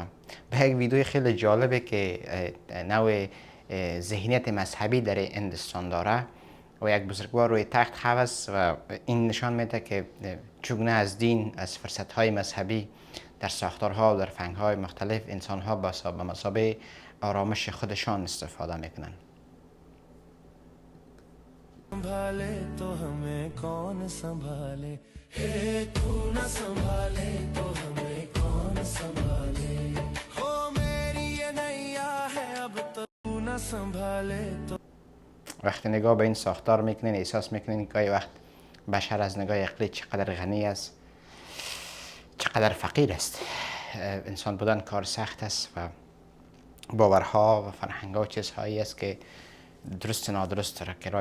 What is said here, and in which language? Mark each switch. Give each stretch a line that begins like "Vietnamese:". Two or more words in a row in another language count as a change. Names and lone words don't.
Persian: به یک ویدیوی خیلی جالبه که نوع ذهنیت مذهبی در هندوستان داره و یک بزرگوار روی تخت هست و این نشان میده که چگونه از دین، از فرصت‌های مذهبی در ساختارها و در فرهنگ‌های مختلف انسان‌ها به مثابه آرامش خودشان استفاده میکنن.
Hindi: संभाले तो हमें कौन संभाले हे तू न संभाले तो हमें कौन संभाले हो मेरी ये नैया है अब तो तू न संभाले तो
Persian: وقتی نگاه به این ساختار میکنین احساس میکنین که گاهی وقت بشر از نگاه عقلی چقدر غنی است، چقدر فقیر است. انسان بودن کار سخت است و باورها و فرهنگ‌ها چیزهایی است که درست نادرست داره که راه